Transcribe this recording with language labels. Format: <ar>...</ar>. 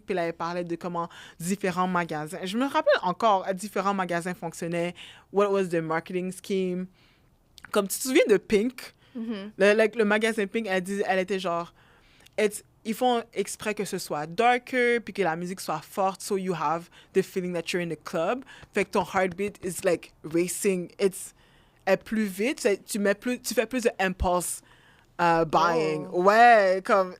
<fr>Puis là, elle parlait de comment différents magasins... Je me rappelle encore, différents magasins fonctionnaient.</fr> <en>What was the marketing scheme?</en> <fr>Comme, tu te souviens de Pink? Mm-hmm. Le magasin Pink, elle était genre... Ils font exprès que ce soit darker, puis que la musique soit forte,</fr> <en>so you have the feeling that you're in a club.</en> <fr>Fait que ton</fr> <en>heartbeat is like racing.</en> <fr>Est plus vite. Tu fais plus de impulse buying. Oh. Ouais, comme...</fr>